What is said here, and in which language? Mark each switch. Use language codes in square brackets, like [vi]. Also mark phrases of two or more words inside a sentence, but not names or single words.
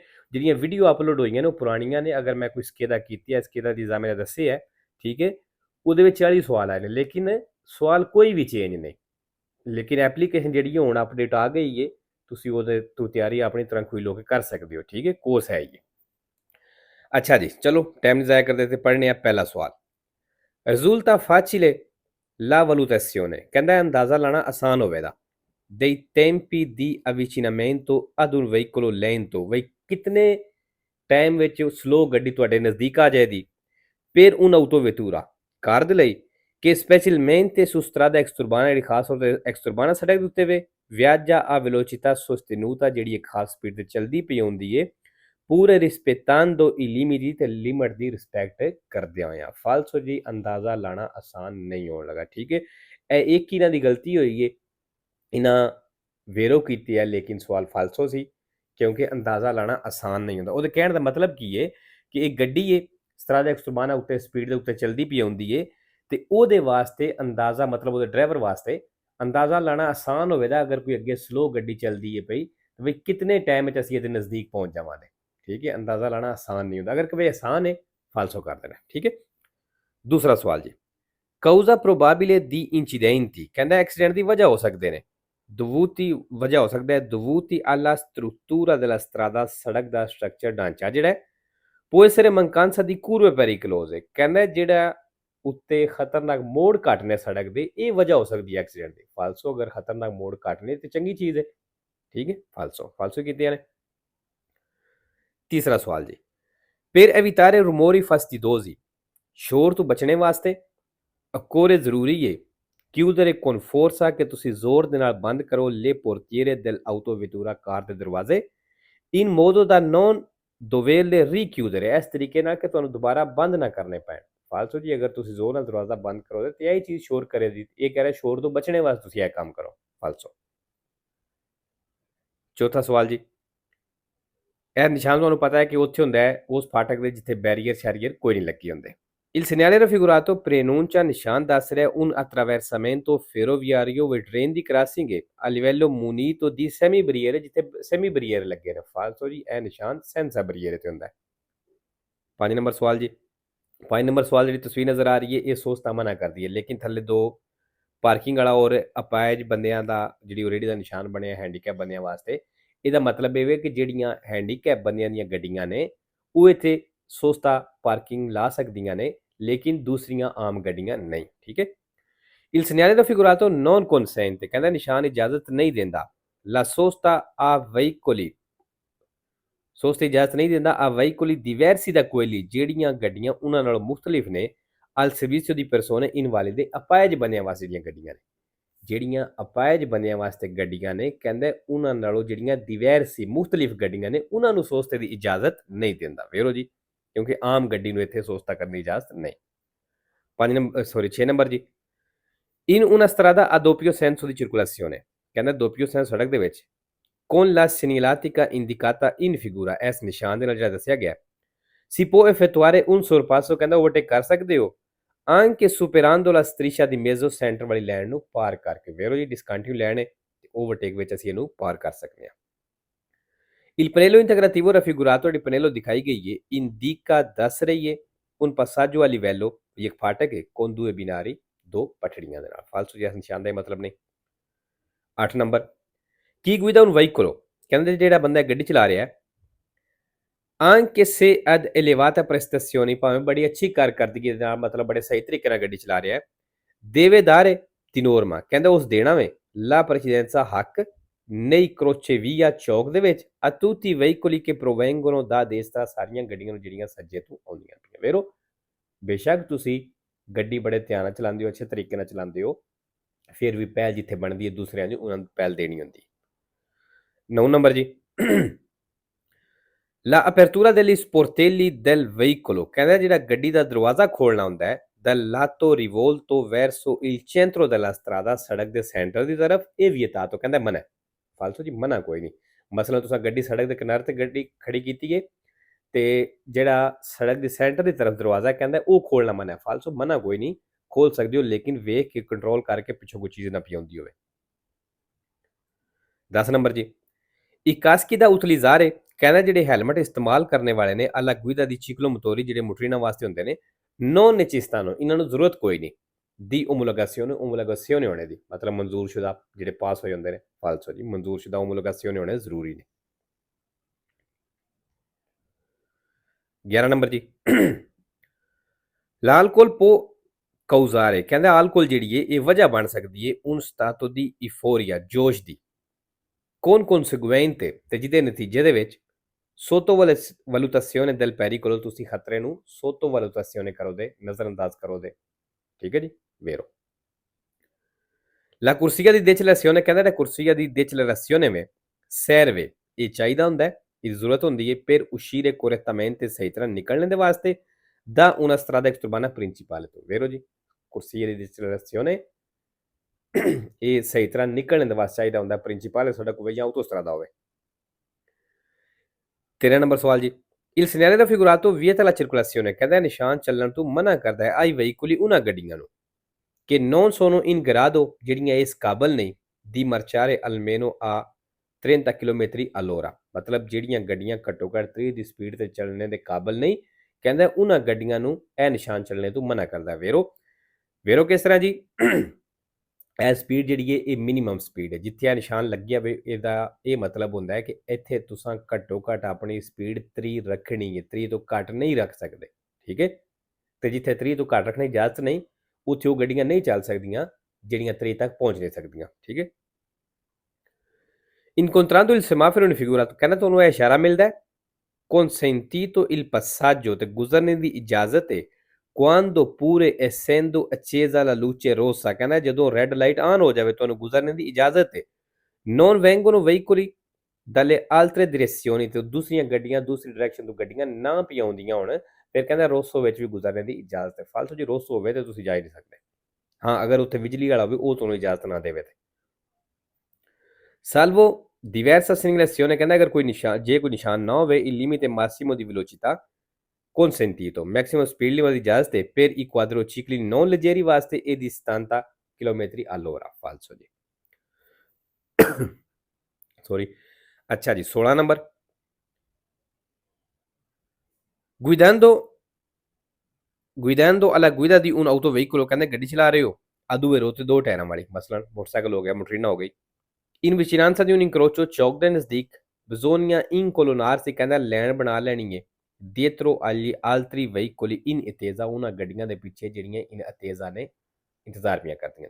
[hi] जिहड़ियां वीडियो अपलोड हुई ने पुरानियां ने, अगर मैं कोई स्किदा की है, स्किदा दी एग्जाम दसे है, ठीक है, वो 40 सवाल आए हैं, लेकिन सवाल कोई भी चेंज नहीं। लेकिन एप्लीकेशन जी हूँ अपडेट आ गई है, तुम तैयारी अपनी तरह कोई लोग कर सकते हो। ठीक है, कोर्स है ये। अच्छा जी, चलो टाइम नहीं ज़ाया करते थे, पढ़ने पहला सवाल। [it] Risulta facile la valutazione, [hi] कहता है अंदाज़ा लाना आसान होवेगा [it] dei tempi di avvicinamento ad un veicolo lento, [pa] ਵਹੀ ਕਿਤਨੇ ਟਾਈਮ ਵਿੱਚ ਸਲੋ ਗੱਡੀ ਤੁਹਾਡੇ ਨਜ਼ਦੀਕ ਆ ਜਾਏਗੀ [it] per un'autovettura [pa] ਕਾਰ ਦੇ ਲਈ [it] che specialmente su strada exturbana, [pa] ਜਿਹੜੀ ਖਾਸ ਤੌਰ ਤੇ exturbana ਸੜਕ ਦੇ ਉੱਤੇ ਵੇ [it] viaggia a velocità sostenuta, [pa] ਜਿਹੜੀ ਇੱਕ ਖਾਸ ਸਪੀਡ ਤੇ ਚੱਲਦੀ ਪਈ ਹੁੰਦੀ ਏ ਪੂਰੇ ਰਿਸਪੈਕਟ [it] ando i limiti [pa] ਤੇ ਲਿਮਟ ਦੀ ਰਿਸਪੈਕਟ ਕਰਦਿਆਂ ਹੋਇਆਂ। ਫਾਲਸੋ ਜੀ ਅੰਦਾਜ਼ਾ ਲਾਣਾ ਆਸਾਨ ਨਹੀਂ ਹੋਣ ਲੱਗਾ। ਠੀਕ ਹੈ, ਇਹ ਇੱਕ ਹੀ ਇਹਨਾਂ ਦੀ ਗਲਤੀ ਹੋਈ ਹੈ, ਇਹਨਾਂ ਵੇਰੋ ਕੀਤੀ ਹੈ, ਲੇਕਿਨ ਸਵਾਲ ਫਾਲਸੋ ਸੀ ਕਿਉਂਕਿ ਅੰਦਾਜ਼ਾ ਲਾਣਾ ਆਸਾਨ ਨਹੀਂ ਹੁੰਦਾ। ਉਹਦੇ ਕਹਿਣ ਦਾ ਮਤਲਬ ਕੀ ਹੈ ਕਿ ਇੱਕ ਗੱਡੀ ਹੈ ਸਟਰਾਦਾ ਐਕਸਟਰਬਾਨਾ ਉੱਤੇ ਸਪੀਡ ਦੇ ਉੱਤੇ ਚੱਲਦੀ ਪਈ ਹੁੰਦੀ ਹੈ, ਤੇ ਉਹਦੇ ਵਾਸਤੇ ਅੰਦਾਜ਼ਾ, ਮਤਲਬ ਉਹਦੇ ਡਰਾਈਵਰ ਵਾਸਤੇ ਅੰਦਾਜ਼ਾ ਲਾਣਾ ਆਸਾਨ ਹੋਵੇਗਾ ਅਗਰ ਕੋਈ ਅੱਗੇ ਸਲੋ ਗੱਡੀ ਚੱਲਦੀ ਹੈ ਪਈ, ਤੇ ਵੀ ਕਿਤਨੇ ਟਾਈਮ ਵਿੱਚ ਅਸੀਂ ਇਹਦੇ ਨਜ਼ਦੀਕ ਪਹੁੰਚ ਜਾਵਾਂਗੇ। [hi] ठीक है, अंदाजा लाना आसान नहीं होता। अगर कभी आसान है, फालसो कर देना। ठीक है। दूसरा सवाल जी, [it] causa probabile di incidenti, [hi] कहता एक्सीडेंट की वजह हो सकते हैं dovuti, वजह हो सकता है [it] dovuti alla struttura della strada, [hi] सड़क का स्ट्रक्चर ढांचा जिहड़ा [it] può essere mancanza di curve pericolose, [hi] कहता जिहड़ा उत्ते खतरनाक मोड़ घट ने सड़क दे, ये वजह हो सकती है एक्सीडेंट की। फालसो, अगर खतरनाक मोड़ घट ने तो चंगी चीज़ है। ठीक है, फालसो फालसो की ने। तीसरा सवाल जी, [it] per evitare rumori fastidiosi, [pa] ਸ਼ੋਰ ਤੋਂ ਬਚਣੇ ਵਾਸਤੇ occorre ਜ਼ਰੂਰੀ ਹੈ [it] chiudere con forza, [pa] ਕਿ ਤੁਸੀਂ ਜ਼ੋਰ ਦੇ ਨਾਲ ਬੰਦ ਕਰੋ [it] le portiere dell'autovettura, [pa] ਕਾਰ ਦੇ ਦਰਵਾਜ਼ੇ [it] in modo da non doverle richiudere, [pa] ਇਸ ਤਰੀਕੇ ਨਾਲ ਕਿ ਤੁਹਾਨੂੰ ਦੁਬਾਰਾ ਬੰਦ ਨਾ ਕਰਨੇ ਪੈਣ। ਫਾਲਤੂ ਜੀ ਅਗਰ ਤੁਸੀਂ ਜ਼ੋਰ ਨਾਲ ਦਰਵਾਜ਼ਾ ਬੰਦ ਕਰੋਗੇ ਤੇ ਇਹ ਚੀਜ਼ ਸ਼ੋਰ ਕਰੇਗੀ। ਇਹ ਕਹਿ ਰਿਹਾ ਸ਼ੋਰ ਤੋਂ ਬਚਣੇ ਵਾਸਤੇ ਤੁਸੀਂ ਇਹ ਕੰਮ ਕਰੋ। ਫਾਲਤੂ। ਚੌਥਾ ਸਵਾਲ ਜੀ, ਇਹ ਨਿਸ਼ਾਨ ਤੁਹਾਨੂੰ ਪਤਾ ਹੈ ਕਿ ਉੱਥੇ ਹੁੰਦਾ ਹੈ ਉਸ ਫਾਟਕ ਦੇ ਜਿੱਥੇ ਬੈਰੀਅਰ ਸ਼ੈਰੀਅਰ ਕੋਈ ਨਹੀਂ ਲੱਗੇ ਹੁੰਦੇ। [it] Il segnale raffigurato preannuncia [pa] ਨਿਸ਼ਾਨ ਦੱਸ ਰਿਹਾ [it] un attraversamento ferroviario [en] with train di crossing [it] a livello munito di semibarriere, [pa] ਜਿੱਥੇ ਸੈਮੀ ਬਰੀਅਰ ਲੱਗੇ ਨੇ। ਫਾਲਤੂ ਜੀ ਇਹ ਨਿਸ਼ਾਨ ਸੈਂਸਾ ਬਰੀਅਰ ਤੇ ਹੁੰਦਾ ਹੈ। 5 ਨੰਬਰ ਸਵਾਲ ਜੀ, 5 ਨੰਬਰ ਸਵਾਲ ਜਿਹੜੀ ਤਸਵੀਰ ਨਜ਼ਰ ਆ ਰਹੀ ਹੈ ਇਹ ਸੋਚਤਾ ਮਨਾ ਕਰਦੀ ਹੈ, ਲੇਕਿਨ ਥੱਲੇ ਦੋ ਪਾਰਕਿੰਗ ਵਾਲਾ ਔਰ ਅਪਾਇਜ ਬੰਦਿਆਂ ਦਾ ਜਿਹੜੀ ਰੇੜੀ ਦਾ ਨਿਸ਼ਾਨ ਬਣਿਆ ਹੈਂਡੀਕੈਪ ਬੰਦਿਆਂ ਵਾਸਤੇ। ਇਹਦਾ ਮਤਲਬ ਇਹ ਵੇ ਕਿ ਜਿਹੜੀਆਂ ਹੈਂਡੀਕੈਪ ਬੰਦਿਆਂ ਦੀਆਂ ਗੱਡੀਆਂ ਨੇ ਉਹ ਇੱਥੇ ਸਸਤਾ ਪਾਰਕਿੰਗ ਲਾ ਸਕਦੀਆਂ ਨੇ, [hi] लेकिन दूसरियां आम गड्डियां नहीं। ठीक है। [it] Il segnale raffigurato non consente, [hi] कहता निशान इजाजत नहीं देता [it] la sosta a veicoli, [hi] सोचते इजाजत नहीं देता [it] a veicoli diversi da quelli, [pa] ਜਿਹੜੀਆਂ ਗੱਡੀਆਂ ਉਹਨਾਂ ਨਾਲੋਂ ਮੁxtਲਿਫ ਨੇ [it] al servizio di persone invalide, [pa] ਅਪਾਇਜ ਬੰਦਿਆਂ ਵਾਸਤੇ ਦੀਆਂ ਗੱਡੀਆਂ ਨੇ। ਜਿਹੜੀਆਂ ਅਪਾਇਜ ਬੰਦਿਆਂ ਵਾਸਤੇ ਗੱਡੀਆਂ ਨੇ, ਕਹਿੰਦੇ ਉਹਨਾਂ ਨਾਲੋਂ ਜਿਹੜੀਆਂ diversi ਮੁxtਲਿਫ ਗੱਡੀਆਂ ਨੇ ਉਹਨਾਂ ਨੂੰ ਸੋਚਤੇ ਦੀ ਇਜਾਜ਼ਤ ਨਹੀਂ ਦਿੰਦਾ। ਵੇਰੋ ਜੀ, ਕਿਉਂਕਿ ਆਮ ਗੱਡੀ ਨੂੰ ਇੱਥੇ ਸੋਚਤਾ ਕਰਨ ਦੀ ਇਜਾਜ਼ਤ ਨਹੀਂ। 6 ਨੰਬਰ ਜੀ, [it] in una strada a doppio senso di circolazione, ਕਹਿੰਦਾ doppio senso [pa] ਸੜਕ ਦੇ ਵਿੱਚ [it] con la segnaletica indicata in figura, [pa] ਇਸ ਨਿਸ਼ਾਨ ਦੇ ਨਾਲ ਜਿਹੜਾ ਦੱਸਿਆ ਗਿਆ [it] si può effettuare un sorpasso, [pa] ਕਹਿੰਦਾ ਓਵਰਟੇਕ ਕਰ ਸਕਦੇ ਹੋ [it] anche superando la striscia di mezzo [pa] ਸੈਂਟਰ ਵਾਲੀ ਲਾਈਨ ਨੂੰ ਪਾਰ ਕਰਕੇ। ਵੇਰੋ ਜੀ ਡਿਸਕੰਟੀਨਿਊ ਲਾਈਨ ਹੈ ਤੇ ਓਵਰਟੇਕ ਵਿੱਚ ਅਸੀਂ ਇਹਨੂੰ ਪਾਰ ਕਰ ਸਕਦੇ ਹਾਂ। [it] Il pannello integrativo raffigurato, [pa] ਜਿਹੜੀ ਪਨੇਲੋ ਦਿਖਾਈ ਗਈ ਹੈ indica ਦੱਸ ਰਹੀ ਹੈ [it] un passaggio a livello, [hi] एक फाटक है [it] con due binari, [pa] ਦੋ ਪਟੜੀਆਂ ਦੇ ਨਾਲ। ਫਾਲਤੂ ਜਿਹਾ ਨਿਸ਼ਾਨ ਦਾ ਮਤਲਬ ਨਹੀਂ। 8 ਨੰਬਰ, ਕੀ ਗੁਇਦਾ [it] un veicolo, [pa] ਕਹਿੰਦੇ ਜਿਹੜਾ ਬੰਦਾ ਗੱਡੀ ਚਲਾ ਰਿਹਾ [it] anche se ad elevata prestazioni, [pa] ਭਾਵੇਂ ਬੜੀ ਅੱਛੀ ਕਾਰਕਰਦਗੀ ਦੇ ਨਾਲ ਮਤਲਬ ਬੜੇ ਸਹੀ ਤਰੀਕੇ ਨਾਲ ਗੱਡੀ ਚਲਾ ਰਿਹਾ ਹੈ, [it] deve dare di norma, [pa] ਕਹਿੰਦਾ ਉਸ ਦੇਣਾ ਵੇ [it] la precedenza ਹੱਕ nei crocevia [pa] ਚੌਕ ਦੇ ਵਿੱਚ [it] a tutti i veicoli che provengono da destra, [pa] ਸਾਰੀਆਂ ਗੱਡੀਆਂ ਨੂੰ ਜਿਹੜੀਆਂ ਸੱਜੇ ਤੋਂ ਆਉਂਦੀਆਂ ਪਈਆਂ। ਵੇਰੋ ਬੇਸ਼ੱਕ ਤੁਸੀਂ ਗੱਡੀ ਬੜੇ ਧਿਆਨ ਨਾਲ ਚਲਾਉਂਦੇ ਹੋ, ਅੱਛੇ ਤਰੀਕੇ ਨਾਲ ਚਲਾਉਂਦੇ ਹੋ, ਫਿਰ ਵੀ ਪਹਿਲ ਜਿੱਥੇ ਬਣਦੀ ਹੈ ਦੂਸਰਿਆਂ ਨੂੰ, ਉਹਨਾਂ ਨੂੰ ਪਹਿਲ ਦੇਣੀ ਹੁੰਦੀ। 9 ਨੰਬਰ ਜੀ, [it] La apertura degli sportelli del veicolo, [pa] ਕਹਿੰਦਾ ਜਿਹੜਾ ਗੱਡੀ ਦਾ ਦਰਵਾਜ਼ਾ ਖੋਲਣਾ ਹੁੰਦਾ ਹੈ [it] dal lato rivolto verso il centro della strada, [pa] ਸੜਕ ਦੇ ਸੈਂਟਰ ਦੀ ਤਰਫ, ਇਹ vietato, ਕਹਿੰਦਾ ਮਨਾ। ਫਾਲਤੂ ਜੀ ਮਨਾ ਕੋਈ ਨਹੀਂ। ਮਸਲਾ ਤੁਸੀਂ ਗੱਡੀ ਸੜਕ ਦੇ ਕਿਨਾਰੇ ਤੇ ਗੱਡੀ ਖੜੀ ਕੀਤੀ ਹੈ ਤੇ ਜਿਹੜਾ ਸੜਕ ਦੇ ਸੈਂਟਰ ਦੀ ਤਰਫ ਦਰਵਾਜ਼ਾ ਕਹਿੰਦਾ ਉਹ ਖੋਲਣਾ ਮਨਾ ਹੈ। ਫਾਲਤੂ ਮਨਾ ਕੋਈ ਨਹੀਂ, ਖੋਲ ਸਕਦੇ ਹੋ, ਲੇਕਿਨ ਵੇਖ ਕੇ ਕੰਟਰੋਲ ਕਰਕੇ ਪਿੱਛੋਂ ਕੋਈ ਚੀਜ਼ ਨਾ ਪਈ ਹੁੰਦੀ ਹੋਵੇ। 10 ਨੰਬਰ ਜੀ, [it] I caschi da utilizzare, [pa] ਕਹਿੰਦਾ ਜਿਹੜੇ ਹੈਲਮਟ ਇਸਤੇਮਾਲ ਕਰਨੇ ਵਾਲੇ ਨੇ [it] alla guida di ciclomotori, [pa] ਜਿਹੜੇ ਮੋਟਰੀਨਾਂ ਵਾਸਤੇ ਹੁੰਦੇ ਨੇ, [it] non necessitano, [pa] ਇਹਨਾਂ ਨੂੰ ਜ਼ਰੂਰਤ ਕੋਈ ਨਹੀਂ, [it] di omologazione [pa] ਹੋਣੇ ਦੀ, ਮਤਲਬ ਮਨਜ਼ੂਰਸ਼ੁਦਾ ਜਿਹੜੇ ਪਾਸ ਹੋਏ ਹੁੰਦੇ ਨੇ। ਫਾਲਸੋ ਜੀ, ਮਨਜ਼ੂਰਸ਼ੁਦਾ omologazione ਹੋਣੇ ਜ਼ਰੂਰੀ ਨੇ। 11 ਨੰਬਰ ਜੀ, [it] l'alcol può causare, [pa] ਕਹਿੰਦਾ ਆਲਕੋਹਲ ਜਿਹੜੀ ਹੈ ਇਹ ਵਜ੍ਹਾ ਬਣ ਸਕਦੀ ਹੈ [it] un stato di euforia, [pa] ਜੋਸ਼ ਦੀ, [it] con conseguente, [pa] ਤੇ ਜਿਹਦੇ ਨਤੀਜੇ ਦੇ ਵਿੱਚ [it] sottovalutazione del pericolo, [pa] ਤੁਸੀਂ ਖਤਰੇ ਨੂੰ sottovalutazione ਕਰੋਗੇ, ਨਜ਼ਰਅੰਦਾਜ਼ ਕਰੋਗੇ। ਠੀਕ ਹੈ ਜੀ, [it] vero। La corsia di decelerazione, [pa] ਕਹਿੰਦਾ ਜਿਹੜਾ [it] corsia di decelerazione में serve, [pa] ਇਹ ਚਾਹੀਦਾ ਹੁੰਦਾ ਹੈ, ਇਹ ਜ਼ਰੂਰਤ ਹੁੰਦੀ ਹੈ [it] per uscire correttamente, [pa] ਸਹੀ ਤਰ੍ਹਾਂ ਨਿਕਲਣ ਦੇ ਵਾਸਤੇ [it] da una strada extraurbana principale [pa] ਤੋਂ। vero ਜੀ, [it] corsia di decelerazione [pa] ਇਹ ਸਹੀ ਤਰ੍ਹਾਂ ਨਿਕਲਣ ਦੇ ਵਾਸਤੇ ਚਾਹੀਦਾ ਹੁੰਦਾ ਪ੍ਰਿੰਸੀਪਲ ਸੜਕ ਹੋਵੇ ਜਾਂ autostrada ਹੋਵੇ। 13 ਨੰਬਰ ਸਵਾਲ ਜੀ, [it] il segnale da figurato vieta la circolazione, [pa] ਕਹਿੰਦਾ ਨਿਸ਼ਾਨ ਚੱਲਣ ਤੋਂ ਮਨਾ ਕਰਦਾ ਹੈ [it] ai veicoli, [pa] ਉਹਨਾਂ ਗੱਡੀਆਂ ਨੂੰ [it] che non sono in grado, [pa] ਜਿਹੜੀਆਂ ਇਸ ਕਾਬਲ ਨਹੀਂ [it] di marciare almeno a 30 km all'ora, [pa] ਮਤਲਬ ਜਿਹੜੀਆਂ ਗੱਡੀਆਂ ਘੱਟੋ ਘੱਟ 30 ਦੀ ਸਪੀਡ ਤੇ ਚੱਲਣੇ ਦੇ ਕਾਬਲ ਨਹੀਂ, ਕਹਿੰਦਾ ਉਹਨਾਂ ਗੱਡੀਆਂ ਨੂੰ ਇਹ ਨਿਸ਼ਾਨ ਚੱਲਣੇ ਤੋਂ ਮਨਾ ਕਰਦਾ। ਵੇਰੋ ਕਿਸ ਤਰ੍ਹਾਂ ਜੀ, ਇਹ ਸਪੀਡ ਜਿਹੜੀ ਹੈ ਇਹ ਮਿਨੀਮਮ ਸਪੀਡ ਹੈ, ਜਿੱਥੇ ਇਹ ਨਿਸ਼ਾਨ ਲੱਗਿਆ ਵੇ ਇਹਦਾ ਇਹ ਮਤਲਬ ਹੁੰਦਾ ਹੈ ਕਿ ਇੱਥੇ ਤੁਸੀਂ ਘੱਟੋ ਘੱਟ ਆਪਣੀ ਸਪੀਡ 30 ਰੱਖਣੀ ਹੈ, 30 ਤੋਂ ਘੱਟ ਨਹੀਂ ਰੱਖ ਸਕਦੇ। ਠੀਕ ਹੈ, ਤੇ ਜਿੱਥੇ 30 ਤੋਂ ਘੱਟ ਰੱਖਣੀ ਇਜਾਜ਼ਤ ਨਹੀਂ, ਉੱਥੇ ਉਹ ਗੱਡੀਆਂ ਨਹੀਂ ਚੱਲ ਸਕਦੀਆਂ ਜਿਹੜੀਆਂ 30 ਤੱਕ ਪਹੁੰਚ ਨਹੀਂ ਸਕਦੀਆਂ। ਠੀਕ ਹੈ, [it] incontrando il semaforo in figurato, [pa] ਕਹਿੰਦਾ ਤੁਹਾਨੂੰ ਇਹ ਇਸ਼ਾਰਾ ਮਿਲਦਾ ਹੈ [it] consentito il passaggio, [pa] ਤੇ ਗੁਜ਼ਰਨੇ ਦੀ ਇਜਾਜ਼ਤ ਹੈ [it] quando pure essendo accesa la luce rossa, [pa] ਕਹਿੰਦਾ ਜਦੋਂ ਰੈੱਡ ਲਾਈਟ ਆਨ ਹੋ ਜਾਵੇ ਤੁਹਾਨੂੰ ਗੁਜ਼ਰਨੇ ਦੀ ਇਜਾਜ਼ਤ ਹੈ। [it] non vengono veicoli dalle altre direzioni, [pa] ਤੇ ਦੂਸਰੀਆਂ ਗੱਡੀਆਂ ਦੂਸਰੀ ਡਾਇਰੈਕਸ਼ਨ ਤੋਂ ਗੱਡੀਆਂ ਨਾ ਪਈ ਆਉਂਦੀਆਂ ਹੋਣ, ਫਿਰ ਕਹਿੰਦਾ ਰੋਸੋ ਵਿੱਚ ਵੀ ਗੁਜ਼ਰਨੇ ਦੀ ਇਜਾਜ਼ਤ ਹੈ। ਫਾਲਤੂ ਜੀ ਰੋਸੋ ਹੋਵੇ ਤੇ ਤੁਸੀਂ ਜਾ ਹੀ ਨਹੀਂ ਸਕਦੇ। ਹਾਂ, ਅਗਰ ਉੱਥੇ ਬਿਜਲੀ ਵਾਲਾ ਹੋਵੇ ਉਹ ਤੁਹਾਨੂੰ ਇਜਾਜ਼ਤ ਨਾ ਦੇਵੇ ਤੇ। [it] salvo diversa segnalazione, [pa] ਕਹਿੰਦਾ ਅਗਰ ਕੋਈ ਨਿਸ਼ਾਨ, ਜੇ ਕੋਈ ਨਿਸ਼ਾਨ ਨਾ ਹੋਵੇ, [it] il limite massimo di velocità consentito, [en] maximum speed limit [pa] ਦੀ ਇਜਾਜ਼ਤ ਹੈ [it] per i quadricicli non leggeri [pa] ਵਾਸਤੇ ਇਹ [it] di 70 km all'ora। [pa] ਫਾਲਸੋ ਜੀ, ਸੌਰੀ। ਅੱਛਾ ਜੀ, 16 ਨੰਬਰ, [it] guidando alla guida di un autoveicolo, [pa] ਕਹਿੰਦੇ ਗੱਡੀ ਚਲਾ ਰਹੇ ਹੋ [it] a due ruote, [pa] ਦੋ ਟਾਇਰਾਂ ਵਾਲੀ, ਮਸਲਨ ਮੋਟਰਸਾਈਕਲ ਹੋ ਗਿਆ, ਮੋਟਰੀਨਾ ਹੋ ਗਈ, [it] in vicinanza di un incrocio, [pa] ਚੌਕ ਦੇ ਨਜ਼ਦੀਕ, [it] bisogna incolonnarsi, [pa] ਕਹਿੰਦਾ ਲੈਣ ਬਣਾ ਲੈਣੀ ਹੈ [it] dietro agli altri veicoli in attesa, [pa] ਉਹਨਾਂ ਗੱਡੀਆਂ ਦੇ ਪਿੱਛੇ ਜਿਹੜੀਆਂ [it] in attesa [pa] ਨੇ, ਇੰਤਜ਼ਾਰ ਪਿਆ ਕਰਦੀਆਂ ਨੇ।